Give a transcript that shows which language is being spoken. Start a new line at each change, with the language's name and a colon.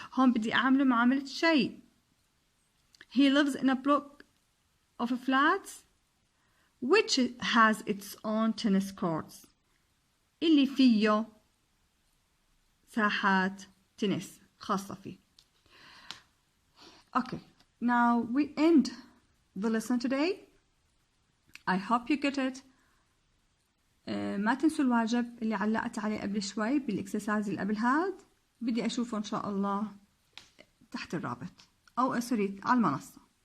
Arabic: هون بدي أعمله معاملة شيء.
English: He lives in a block of flats which has its own tennis courts.
Arabic: اللي فيه ساحات تنس خاصة فيه.
English: Okay, now we end the lesson today. I hope you get it.
Arabic: ما تنسوا الواجب اللي علقت عليه قبل شوي بالاكسرسايز اللي قبل هاد. بدي أشوفه إن شاء الله تحت الرابط أو سوري على المنصة.